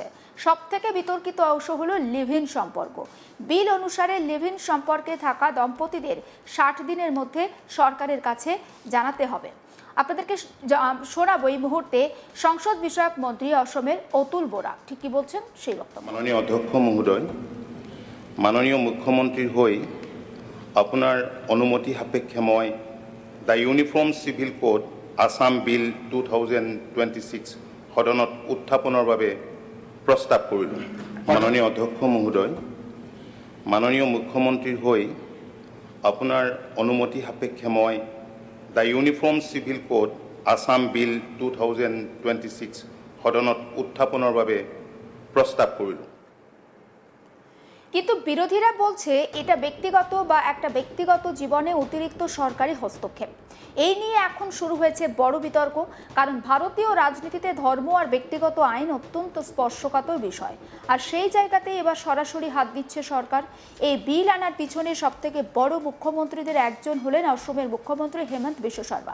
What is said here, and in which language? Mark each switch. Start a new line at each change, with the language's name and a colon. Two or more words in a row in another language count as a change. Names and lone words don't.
Bangla: সবথেকে বিতর্কিত অংশ হলো
English: live in
Bangla: সম্পর্ক। বিল অনুসারে
English: live in
Bangla: সম্পর্কে থাকা দম্পতিদের 60 দিনের মধ্যে সরকারের কাছে জানাতে হবে। আপনাদেরকে শোনাবো এই মুহূর্তে সংসদ বিষয়ক মন্ত্রী অসমের অতুল বোরা ঠিক কি বলছেন সেই বক্তব্য।
Assamese: মাননীয় অধ্যক্ষ মহোদয়, মাননীয় মুখ্যমন্ত্ৰীৰ হৈ আপোনাৰ অনুমতি সাপেক্ষে মই দ্য ইউনিফৰ্ম চিভিল কোড আসাম বিল 2026 সদনত উত্থাপনৰ বাবে প্ৰস্তাৱ কৰিলোঁ। মাননীয় অধ্যক্ষ মহোদয়, মাননীয় মুখ্যমন্ত্ৰীৰ হৈ আপোনাৰ অনুমতি সাপেক্ষে মই দ্য ইউনিফৰ্ম চিভিল কোড আসাম বিল 2026 সদনত উত্থাপনৰ বাবে প্ৰস্তাৱ কৰিলোঁ।
Bangla: কিন্তু বিরোধীরা বলছে এটা ব্যক্তিগত বা একটা ব্যক্তিগত জীবনে অতিরিক্ত সরকারি হস্তক্ষেপ। এই নিয়ে এখন শুরু হয়েছে বড় বিতর্ক, কারণ ভারতীয় রাজনীতিতে ধর্ম আর ব্যক্তিগত আইন অত্যন্ত স্পর্শকাতর বিষয়। আর সেই জায়গাতে এবার সরাসরি হাত দিচ্ছে সরকার। এই বিল আনার পিছনে সবথেকে বড় মুখ্যমন্ত্রীদের একজন হলেন অসমের মুখ্যমন্ত্রী হেমন্ত বিশ্ব শর্মা।